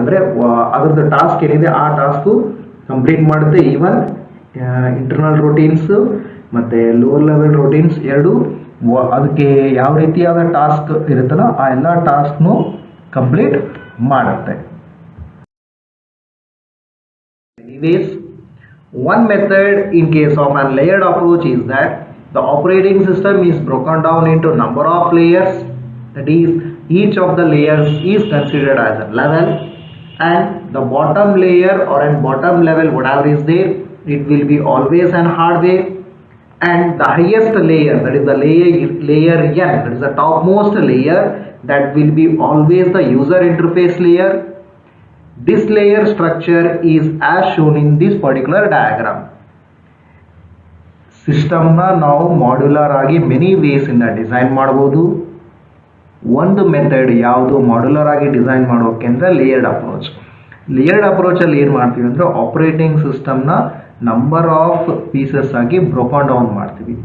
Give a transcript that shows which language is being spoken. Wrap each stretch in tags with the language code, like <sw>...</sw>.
<kn>ಅಂದರೆ ಅದರದ್ದು ಟಾಸ್ಕ್ ಏನಿದೆ ಆ ಟಾಸ್ಕು ಕಂಪ್ಲೀಟ್ ಮಾಡುತ್ತೆ. ಈವನ್ ಇಂಟರ್ನಲ್ ರೂಟೀನ್ಸು ಮತ್ತು ಲೋವರ್ ಲೆವೆಲ್ ರೂಟೀನ್ಸ್ ಎರಡು ಅದಕ್ಕೆ ಯಾವ ರೀತಿಯಾದ ಟಾಸ್ಕ್ ಇರುತ್ತಲ್ಲ ಆ ಎಲ್ಲ ಟಾಸ್ಕ್ನು ಕಂಪ್ಲೀಟ್ ಮಾಡುತ್ತೆ.</kn> <en>Anyways, one method in case of a layered approach is that the operating system is broken down into number of layers. That is, each of the layers is considered as a level, and the bottom layer or an bottom level whatever is there, it will be always an hardware, and the highest layer, that is the layer N, that is the topmost layer, that will be always the user interface layer. This layer structure is as shown in this particular diagram.</en> <kn>ಸಿಸ್ಟಮ್ನ ನಾವು modular ಆಗಿ many ವೇಸಿಂದ design ಮಾಡ್ಬೋದು. ಒಂದು method ಯಾವುದು modular ಆಗಿ design ಮಾಡೋಕೆ ಅಂದರೆ layered approach. Layered ಅಪ್ರೋಚಲ್ಲಿ ಏನು ಮಾಡ್ತೀವಿ ಅಂದರೆ ಆಪರೇಟಿಂಗ್ ಸಿಸ್ಟಮ್ನ ನಂಬರ್ ಆಫ್ ಪೀಸಸ್ ಆಗಿ ಬ್ರೋಕನ್ ಡೌನ್ ಮಾಡ್ತೀವಿ.</kn>